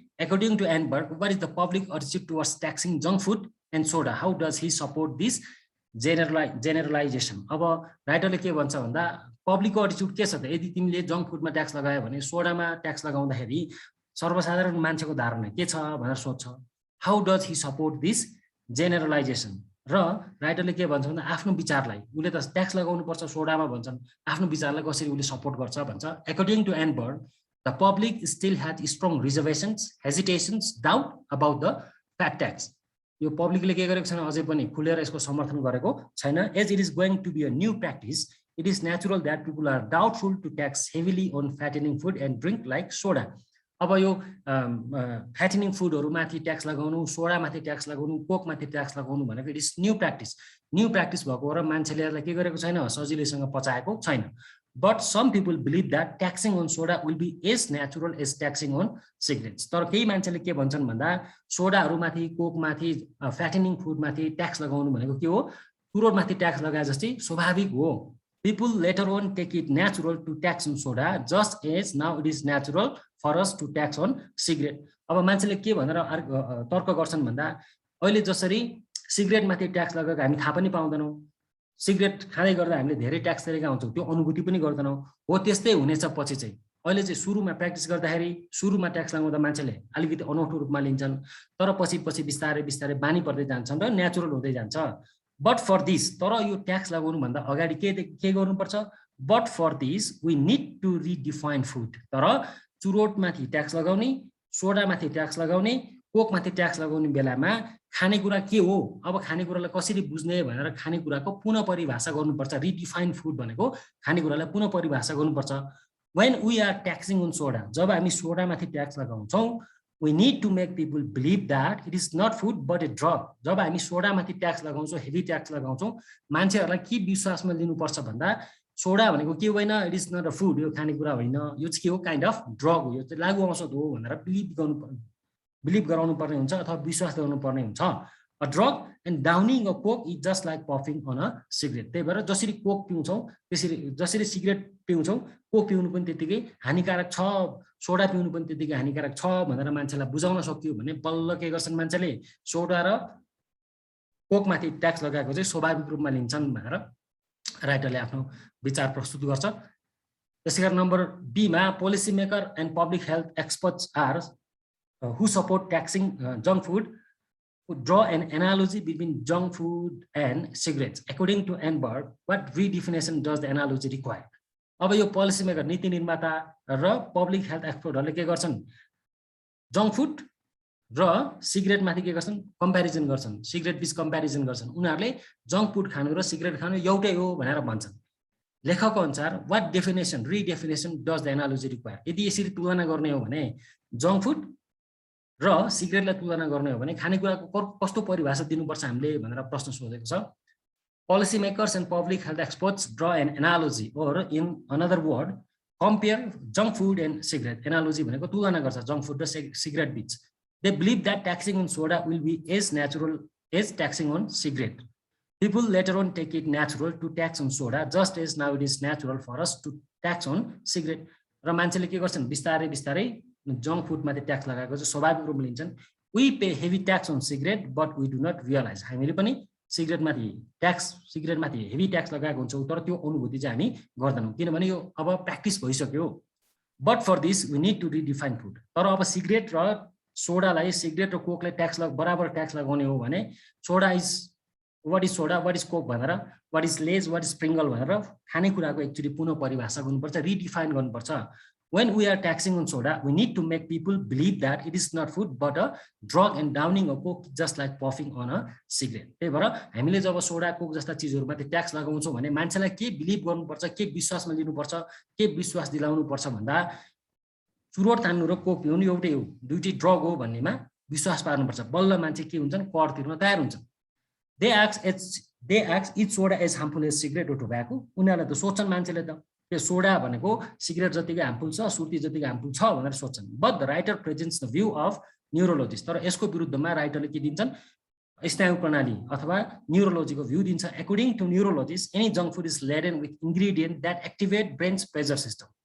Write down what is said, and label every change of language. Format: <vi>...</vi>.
<en>According to Enberg, what is the public attitude towards taxing junk food and soda? How does he support this generalization?</en> <ne>अब राइटरले के भन्छ भन्दा पब्लिकको attitude के छ त, यदि तिमीले जङ्क फुडमा ट्याक्स लगायो भने सोडामा ट्याक्स लगाउँदाखेरि सर्वसाधारण मान्छेको धारणा के छ भनेर सोध्छ।</ne> <en>How does he support this generalisation?</en> <ne>र राइटरले के भन्छ भन्दा आफ्नो विचारलाई उसले त ट्याक्स लगाउनु पर्छ सोडामा भन्छन्, आफ्नो विचारलाई कसरी उसले सपोर्ट गर्छ भन्छ।</ne> <en>According to Enberg, the public still has strong reservations, hesitations, doubt about the fat tax.</en> <ne>यो पब्लिकले के गरेको छैन अझै पनि खुलेर यसको समर्थन गरेको छैन।</ne> <en>As it is going to be a new practice, it is natural that people are doubtful to tax heavily on fattening food and drink like soda.</en> <ne>अब यो फ्याटेनिङ फुडहरूमाथि ट्याक्स लगाउनु, सोडामाथि ट्याक्स लगाउनु, कोकमाथि ट्याक्स लगाउनु भनेको</ne> <en>it is new practice</en> <ne>भएको र मान्छेले यसलाई के गरेको छैन सजिलैसँग पचाएको छैन।</ne> <en>But some people believe that taxing on soda will be as natural as taxing on cigarettes.</en> <ne>तर केही मान्छेले के भन्छन् भन्दा सोडाहरूमाथि कोकमाथि फ्याटेनिङ फुडमाथि ट्याक्स लगाउनु भनेको के हो तुरोटमाथि ट्याक्स लगाए जस्तै स्वाभाविक हो।</ne> <en>People later on take it natural to tax on soda just as now it is natural for us to tax on cigarette.</en> <ne>अब मान्छेले के भनेर तर्क गर्छन् भन्दा अहिले जसरी सिगरेटमाथि ट्याक्स लगाएको हामी थाहा पनि पाउँदैनौँ, सिगरेट खाँदै गर्दा हामीले धेरै ट्याक्स तिरेका हुन्छौँ, त्यो अनुभूति पनि गर्दैनौँ, हो त्यस्तै हुनेछ पछि चाहिँ। अहिले चाहिँ सुरुमा प्र्याक्टिस गर्दाखेरि सुरुमा ट्याक्स लगाउँदा मान्छेले अलिकति अनौठो रूपमा लिन्छन् तर पछि बिस्तारै बानी पर्दै जान्छन् र नेचुरल हुँदै जान्छ।</ne> <en>but for this,</en> <ne>तर यो ट्याक्स लगाउनु भन्दा अगाडि के गर्नुपर्छ,</ne> <en>But for this we need to redefine food.</en> <ne>तर चुरोटमाथि ट्याक्स लगाउने, सोडामाथि ट्याक्स लगाउने, कोकमाथि ट्याक्स लगाउने बेलामा खानेकुरा के हो, अब खानेकुरालाई कसरी बुझ्ने भनेर खानेकुराको पुनः परिभाषा गर्नुपर्छ। रिडिफाइन फुड भनेको खानेकुरालाई पुनः परिभाषा गर्नुपर्छ।</ne> <en>When we are taxing on soda,</en> <ne>जब हामी सोडामाथि ट्याक्स लगाउँछौँ,</ne> <en>we need to make people believe that it is not food but a drug.</en> <ne>जब हामी सोडामाथि ट्याक्स लगाउँछौँ, हेभी ट्याक्स लगाउँछौँ, मान्छेहरूलाई के विश्वासमा लिनुपर्छ भन्दा सोडा भनेको के होइन,</ne> <en>it is not a food,</en> <ne>यो खानेकुरा होइन, यो चाहिँ के हो</ne> <en>kind of drug</en> <ne>हो, यो चाहिँ लागु औषध हो भनेर बिलिभ गराउनु पर्ने हुन्छ अथवा विश्वास दिलाउनु पर्ने हुन्छ।</ne> <en>A drug and downing a coke is just like puffing on a cigarette.</en> <ne>त्यही भएर जसरी कोक पिउँछौँ त्यसरी, जसरी सिगरेट पिउँछौँ कोक पिउनु पनि त्यतिकै हानिकारक छ, सोडा पिउनु पनि त्यतिकै हानिकारक छ भनेर मान्छेलाई बुझाउन सकियो भने बल्ल के गर्छन् मान्छेले सोडा र कोकमाथि ट्याक्स लगाएको चाहिँ स्वाभाविक रूपमा लिन्छन् भनेर राइटरले आफ्नो विचार प्रस्तुत गर्छ।</ne> <en>त्यसैगरी नम्बर बीमा policy maker and public health experts are who support taxing junk food draw an analogy between junk food and cigarettes. According to Enberg, what redefinition does the analogy require?</en> <ne>अब यो पोलिसी मेकर नीति निर्माता र public health एक्सपर्टहरूले के गर्छन् junk food र cigarette माथि के गर्छन् कम्प्यारिजन गर्छन्, सिगरेट बीच कम्प्यारिजन गर्छन्। उनीहरूले जङ्क फुड खानु र सिगरेट खानु एउटै हो भनेर भन्छन्। लेखकको अनुसार</ne> <en>What definition redefinition does the analogy require?</en> <ne>यदि यसरी तुलना गर्ने हो भने जङ्क फुड र सिगरेटलाई तुलना गर्ने हो भने खानेकुराको कस्तो परिभाषा दिनुपर्छ हामीले भनेर प्रश्न सोधेको छ।</ne> <en>Policy makers and public health experts draw an analogy, or in another word, compare junk food and cigarette.</en> <ne>Analogy भनेको तुलना गर्छ junk food र cigarette बीच.</ne> <en>They believe that taxing on soda will be as natural as taxing on cigarette. People later on take it natural to tax on soda just as now it is natural for us to tax on cigarette.</en> <ne>र मान्छेले के गर्छन् बिस्तारै बिस्तारै junk food माथि tax लगाएको चाहिँ स्वाभाविक रूपमा लिन्छन्.</ne> <en>We pay heavy tax on cigarette but we do not realize.</en> <ne>हामीले पनि सिगरेट माथि हेभी ट्याक्स लगाएको हुन्छ तर त्यो अनुभूति चाहिँ हामी गर्दैनौँ किनभने यो अब प्र्याक्टिस भइसक्यो.</ne> <en>But for this we need to redefine food.</en> <ne>तर अब सिगरेट र सोडालाई सिगरेट र कोकलाई बराबर ट्याक्स लगाउने हो भने soda is what is Coke भनेर</ne> <en>what is Lays what is Pringles</en> <ne>भनेर खानेकुराको एक्चुअली पुनः परिभाषा गर्नुपर्छ, रिडिफाइन गर्नुपर्छ.</ne> <en>When we are taxing on soda, we need to make people believe that it is not food but a drug and downing a coke just like puffing on a cigarette.</en> <ne>त्यही भएर हामीले जब soda Coke जस्ता चिजहरुमाथि tax लगाउँछौं भने मान्छेलाई के believe गर्नुपर्छ, के विश्वासमा लिनुपर्छ, के विश्वास दिलाउनु पर्छ भन्दा चुरोट तान्नु र कोक पिउनु एउटै हो, दुईटै ड्रग हो भन्नेमा विश्वास पार्नुपर्छ. बल्ल मान्छे के हुन्छन् कर तिर्न तयार हुन्छन्.</ne> <en>They ask each soda as harmful as cigarette or tobacco.</en> <ne>उनीहरुले त सोच्छन् मान्छेले त त्यो सोडा भनेको सिगरेट जतिकै हार्मफुल छ, सुर्ती जतिकै हार्मफुल छ भनेर सोच्छन्.</ne> <en>But the writer presents the view of neurologist.</en> <ne>तर यसको विरुद्धमा राइटरले के दिन्छन् स्नायु प्रणाली अथवा न्यूरोलोजीको भ्यू दिन्छ.</ne> <en>According to neurologist any junk food is laden with ingredient that activate brain's pleasure system.</en>